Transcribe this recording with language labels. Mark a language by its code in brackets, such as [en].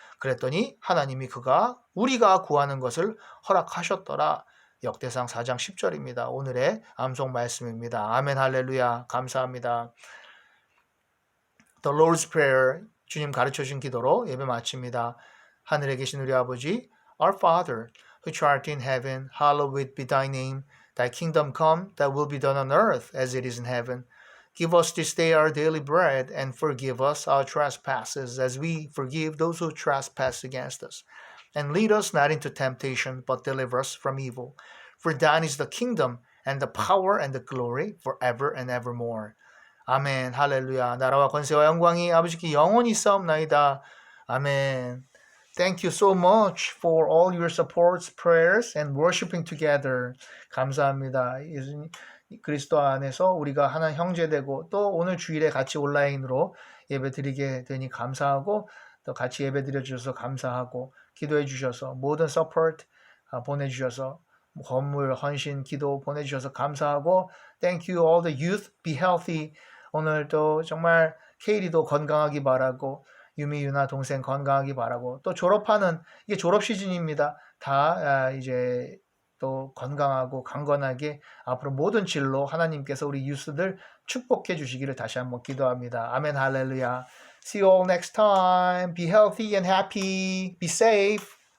[ko] 그랬더니 하나님이 우리가 구하는 것을 허락하셨더라. 역대상 4장 10절입니다. 오늘의 암송 말씀입니다. 아멘 할렐루야. 감사합니다. [en] The Lord's Prayer, [ko] 주님 가르쳐준 기도로 예배 마칩니다. 하늘에 계신 우리 아버지, [en] Our Father, which art in heaven, hallowed be thy name. Thy kingdom come, thy will be done on earth as it is in heaven. Give us this day our daily bread, and forgive us our trespasses, as we forgive those who trespass against us. And lead us not into temptation, but deliver us from evil. For thine is the kingdom, and the power, and the glory, forever and evermore. [ko] 아멘, 할렐루야. 나라와 권세와 영광이 아버지께 영원히 있사옵나이다. 아멘. [en] Thank you so much for all your supports, prayers, and worshiping together. [ko] 감사합니다. 예수님 그리스도 안에서 우리가 하나 형제되고 또 오늘 주일에 같이 온라인으로 예배 드리게 되니 감사하고 또 같이 예배 드려주셔서 감사하고 기도해 주셔서 모든 서포트 보내주셔서 건물 헌신 기도 보내주셔서 감사하고 [en] Thank you all the youth. Be healthy. [ko] 오늘도 정말 케이리도 건강하기 바라고 유미 유나 동생 건강하기 바라고 또 졸업하는 이게 졸업 시즌입니다. 다 이제 또 건강하고 강건하게 앞으로 모든 진로 하나님께서 우리 유스들 축복해 주시기를 다시 한번 기도합니다. 아멘 할렐루야. [en] See you all next time. Be healthy and happy. Be safe.